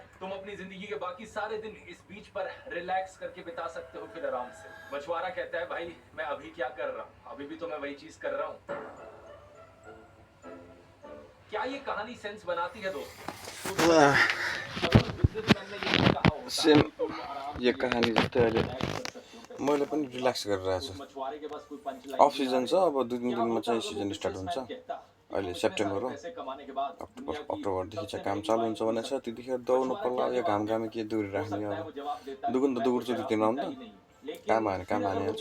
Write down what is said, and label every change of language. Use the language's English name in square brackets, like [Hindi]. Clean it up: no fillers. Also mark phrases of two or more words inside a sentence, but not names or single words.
[Hindi] तुम अपनी जिंदगी के बाकी सारे दिन इस बीच पर रिलैक्स करके बिता सकते हो फिर आराम से। मछुआरा कहता है, भाई मैं अभी क्या कर रहा हूँ? अभी भी तो मैं वही चीज कर रहा हूँ। क्या ये कहानी सेंस बनाती है दोस्तों? [Nepali] सेम यो कहानी जस्तै अहिले मैले पनि रिल्याक्स गरिरहेको छु। [English] off season [Nepali] छ, अब 2-3 दिनमा चाहिँ [English] season start [Nepali] हुन्छ। अहिले सेप्टेम्बर हो, अक्टोबरदेखि चाहिँ काम चालु हुन्छ भनेको छ। त्यतिखेर दौड्नु पर्ला, यो घामघामे के दौडिराख्ने। अब दुगुन त दौड्छु 2-3 राउन्ड त, काम हानिहाल्छु।